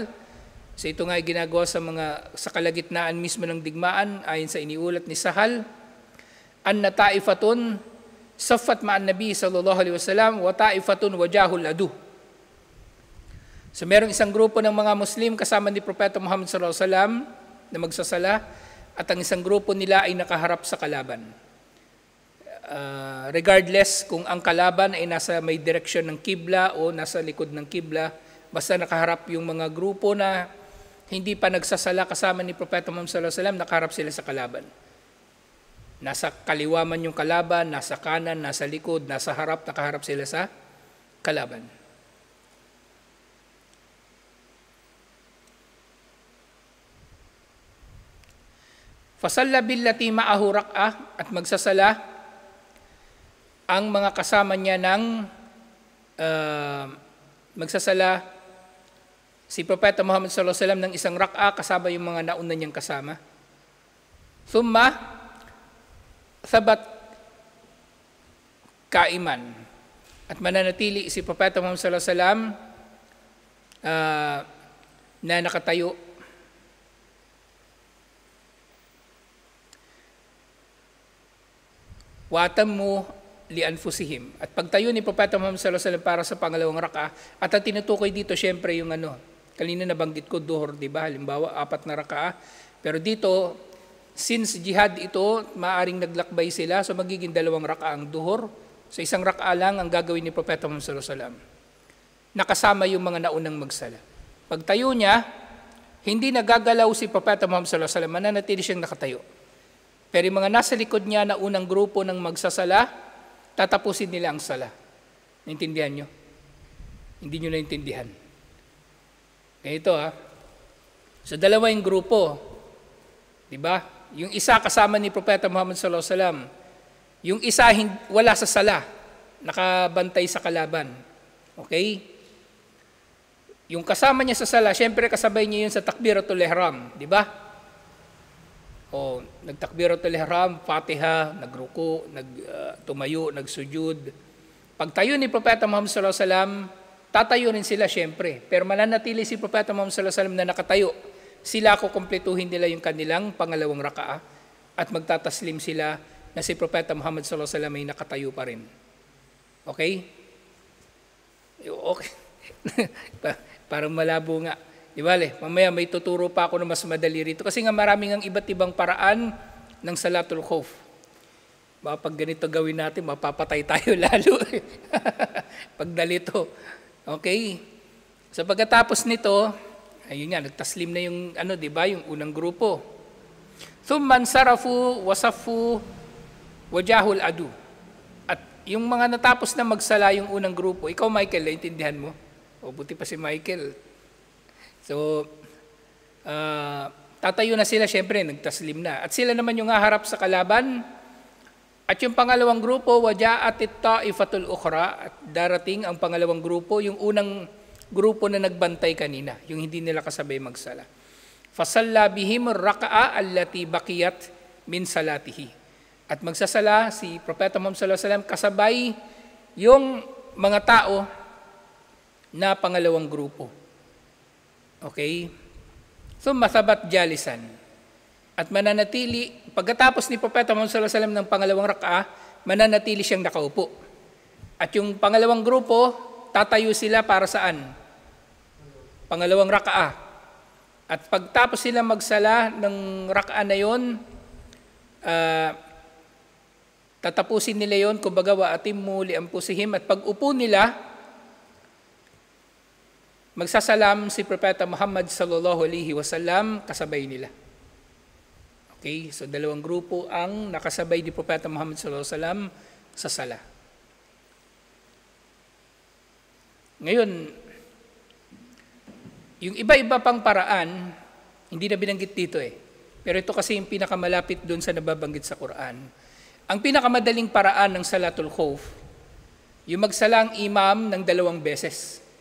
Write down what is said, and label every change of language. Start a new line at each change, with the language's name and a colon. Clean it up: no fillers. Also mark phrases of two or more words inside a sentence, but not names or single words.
Filipino: So ito nga ay ginagawa sa kalagitnaan mismo ng digmaan, ayon sa iniulat ni Sahal.
Arabic: أن طائفة صفت مع النبي صلى الله عليه وسلم وطائفة وجاه العدو.
Filipino: So merong isang grupo ng mga Muslim kasama ni Propeta Muhammad
Arabic: صلى الله عليه وسلم
Filipino: na magsasala, at ang isang grupo nila ay nakaharap sa kalaban. Regardless kung ang kalaban ay nasa may direksyon ng kibla o nasa likod ng kibla, basta nakaharap yung mga grupo na hindi pa nagsasala kasama ni Propeta Muhammad
Arabic: صلى الله عليه وسلم,
Filipino: nakaharap sila sa kalaban. Nasa kaliwa man yung kalaban, nasa kanan, nasa likod, nasa harap, nakaharap sila sa kalaban.
Arabic: فصلى بالتي معه ركعة,
Filipino: at magsasala ang mga kasama niya ng magsasala si Propeta Muhammad
Arabic: صلى الله عليه وسلم
Filipino: ng isang rak'ah kasama yung mga nauna niyang kasama.
Arabic: ثم ثبت قائما,
Filipino: at mananatili si Propeta Muhammad
Arabic: صلى الله عليه وسلم
Filipino: na nakatayo.
Arabic: وأتموا لأنفسهم,
Filipino: at pagtayo ni Propeta Muhammad
Arabic: صلى الله عليه وسلم
Filipino: para sa pangalawang raka'a, at ang tinutukoy dito syempre yung kanina nabanggit ko duhur, di ba? Halimbawa 4 na raka'a, pero dito since jihad ito, maaring naglakbay sila, so magiging 2 raka'a ang duhur. So 1 raka'a lang ang gagawin ni Propeta Muhammad
Arabic: صلى الله عليه وسلم,
Filipino: nakasama yung mga naunang magsala. Pagtayo niya, hindi nagagalaw si Propeta Muhammad
Arabic: صلى الله عليه وسلم,
Filipino: mananatili siyang nakatayo. Pero yung mga nasa likod niya na unang grupo ng magsasala, tatapusin nila ang sala. Naintindihan nyo? Hindi nyo naintindihan. Ito So 2 yung grupo. Diba? Yung isa kasama ni Propeta Muhammad
Arabic: صلى الله عليه وسلم.
Filipino: Yung isa wala sa sala. Nakabantay sa kalaban. Okay? Yung kasama niya sa sala, syempre kasabay niya yun sa
Arabic: تكبيرة الإحرام,
Filipino: di ba? O nagtakbiratul ihram, Fatiha, nagruko, tumayo, nagsujud. Pagtayo ni Propeta Muhammad
Arabic: صلى الله عليه وسلم,
Filipino: tatayo rin sila syempre. Pero mananatili si Propeta Muhammad
Arabic: صلى الله عليه وسلم
Filipino: na nakatayo. Sila kukumpletuhin nila yung kanilang pangalawang rakaah at magtataslim sila na si Propeta Muhammad
Arabic: صلى الله عليه وسلم
Filipino: ay nakatayo pa rin. Okay? Okay. Parang malabo nga. Di ba, mamaya may tuturo pa ako na mas madali rito. Kasi nga maraming ang iba't ibang paraan ng
Arabic: صلاة الخوف.
Filipino: Baka pag ganito gawin natin, mapapatay tayo lalo. Pag dalito. Okay? So pagkatapos nito, ayun nga, nagtaslim na yung, di ba, yung unang grupo.
Arabic: ثم انصرفوا وصفوا وجاه العدو.
Filipino: At yung mga natapos na magsala yung unang grupo, ikaw Michael, naintindihan mo? O buti pa si Michael. So, tatayo na sila, syempre, nagtaslim na. At sila naman yung haharap sa kalaban. At yung pangalawang grupo,
Arabic: وجاءت الطائفة الأخرى,
Filipino: at darating ang pangalawang grupo, yung unang grupo na nagbantay kanina, yung hindi nila kasabay magsala.
Arabic: فصلى بهم الركعة التي بقيت من صلاته.
Filipino: At magsasala si Propeta Muhammad
Arabic: صلى الله عليه وسلم
Filipino: kasabay yung mga tao na pangalawang grupo.
Arabic: Okay? So, ثم ثبت جالسا.
Filipino: At mananatili, pagkatapos ni Propeta Muhammad
Arabic: صلى الله عليه وسلم
Filipino: ng pangalawang rakaah, mananatili siyang nakaupo. At yung pangalawang grupo, tatayo sila para saan? Pangalawang rakaah. At pagtapos sila magsala ng rakaah na yon, tatapusin nila yon, kumbaga
Arabic: وأتموا لأنفسهم,
Filipino: at pag upo nila, magsasalam si Propeta Muhammad
Arabic: صلى الله عليه وسلم
Filipino: kasabay nila. Okay, so dalawang grupo ang nakasabay ni Propeta Muhammad
Arabic: صلى الله عليه وسلم
Filipino: sa sala. Ngayon, yung iba-iba pang paraan, hindi na binanggit dito Pero ito kasi yung pinakamalapit doon sa nababanggit sa Quran. Ang pinakamadaling paraan ng
Arabic: صلاة الخوف,
Filipino: yung magsala ang imam ng 2 beses.